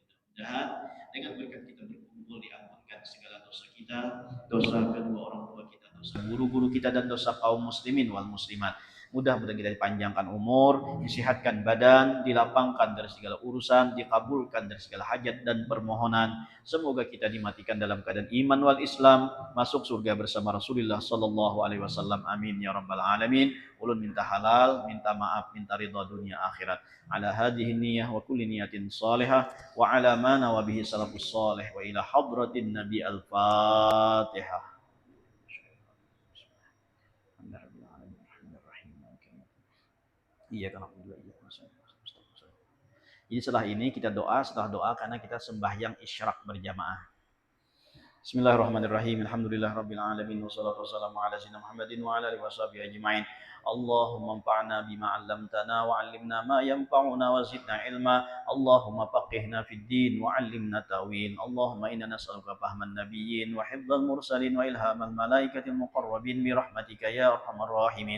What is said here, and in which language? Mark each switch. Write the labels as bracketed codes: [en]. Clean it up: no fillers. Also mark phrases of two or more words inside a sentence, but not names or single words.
[id] Mudah-mudahan dengan berkat kita berkumpul diampunkan segala dosa kita, dosa kedua orang tua kita, dosa guru-guru kita dan dosa kaum [ar] المسلمين والمسلمات. [id] Mudah-mudahan kita dipanjangkan umur, disehatkan badan, dilapangkan dari segala urusan, dikabulkan dari segala hajat dan permohonan. Semoga kita dimatikan dalam keadaan [ar] إيمان والإسلام, [id] masuk surga bersama Rasulullah [ar] صلى الله عليه وسلم. آمين يا رب العالمين. [bjn] Ulun minta halal, minta maaf, minta ridha dunia akhirat. [ar] على هذه النية وكل نية صالحة وعلى ما نوى به السلف الصالح وإلى حضرة النبي الفاتحة. [id] Iya kan aku juga iya. Jadi setelah ini kita doa, setelah doa karena kita sembahyang isyraq berjamaah. [ar] بسم الله الرحمن الرحيم. الحمد لله رب العالمين والصلاة والسلام على سيدنا محمد وعلى آله وصحبه أجمعين. اللهم انفعنا بما علمتنا وعلمنا ما ينفعنا وزدنا علما. اللهم فقهنا في الدين وعلمنا تأويل. اللهم إنا نسألك فهم النبيين وحفظ المرسلين وإلهام الملائكة المقربين برحمتك يا أرحم الراحمين.